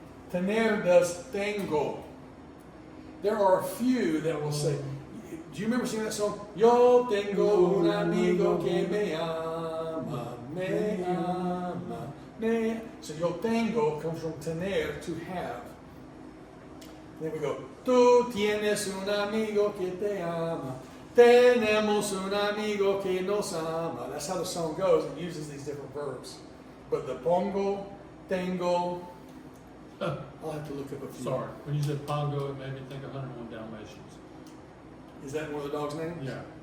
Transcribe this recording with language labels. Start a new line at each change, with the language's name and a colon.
English: Tener does tengo. There are a few that will say, do you remember singing that song?
Spanish: Yo tengo un amigo que me ama, me ama, me.
English: So
Spanish: yo tengo
English: comes from tener, to have. Then we go,
Spanish: tú tienes un amigo que te ama. Tenemos un amigo que nos ama.
English: That's how the song goes. It uses these different verbs. But the pongo, tengo, I'll have to look up a few. Sorry, when you said Pongo, it made me think of 101 Dalmatians. Is that one of the dog's names? Yeah.